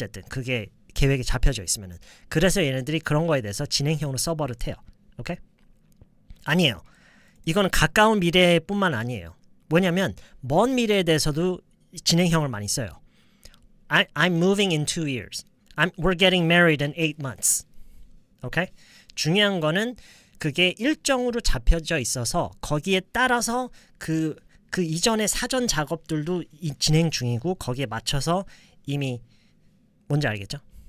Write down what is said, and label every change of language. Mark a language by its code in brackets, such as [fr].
[ko] 어쨌든 그게 계획에 잡혀져 있으면은. 그래서 얘네들이 그런 거에 대해서 진행형으로 써버릇해요. 오케이? 아니에요. 이거는 가까운 미래뿐만 아니에요. 뭐냐면 먼 미래에 대해서도 진행형을 많이 써요. [en] I'm moving in 2 years. We're getting married in 8 months. [ko] 오케이? 중요한 거는 그게 일정으로 잡혀져 있어서 거기에 따라서 그 이전의 사전 작업들도 진행 중이고 거기에 맞춰서 이미 뭔지 알겠죠?